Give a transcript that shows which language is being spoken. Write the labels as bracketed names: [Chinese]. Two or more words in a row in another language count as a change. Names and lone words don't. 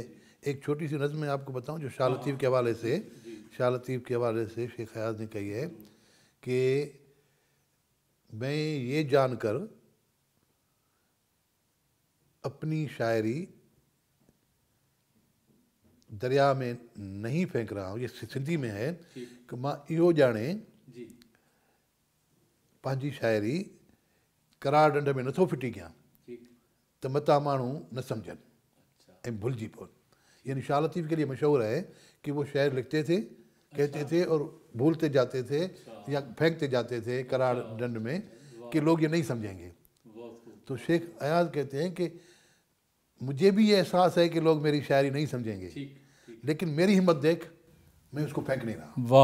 [Urdu] ایک چھوٹی سی نظم میں آپ کو بتاؤں جو شاہ لطیف کے حوالے سے شیخ ایاز نے کہی ہے کہ میں یہ جان کر اپنی شاعری دریا میں نہیں پھینک رہا ہوں, یہ سندھی میں ہے, [Sindhi] کہ ماں ایو جانے پانجی شاعری करार ॾंड में नथो फिटी कयां त मता माण्हू न सम्झनि ऐं भुलिजी पवनि. [Urdu] یعنی شاہ لطیف کے لیے مشہور ہے کہ وہ شعر لکھتے تھے, کہتے تھے اور بھولتے جاتے تھے یا پھینکتے جاتے تھے قرار ڈنڈ میں کہ لوگ یہ نہیں سمجھیں گے. تو شیخ ایاز کہتے ہیں کہ مجھے بھی یہ احساس ہے کہ لوگ میری شاعری نہیں سمجھیں گے, لیکن میری ہمت دیکھ, میں اس کو پھینک نہیں رہا.